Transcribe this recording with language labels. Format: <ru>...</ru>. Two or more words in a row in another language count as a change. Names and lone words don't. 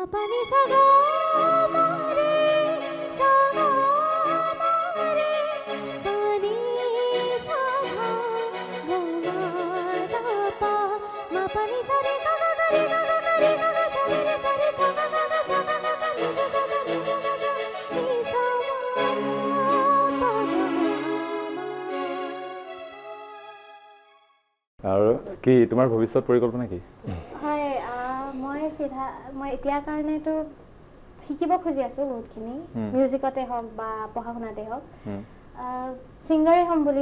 <as>पानी सगा मारे सगा मारे पानी सगा गोमाता पा माँ पानी सारे सगा करे सगा सारे रे सारे सगा सगा सगा सगा नि सा सा सा नि सा सा सा नि सा पा আৰু কি তোমাৰ ভৱিষ্যত পৰিকল্পনা কি হয় মই এতিয়াৰ কাৰণেতো শিকিব খুজি আছোঁ বহুতখিনি মিউজিকতে হওক বা পঢ়া শুনাতে হওক ছিংগাৰে হ'ম বুলি</as>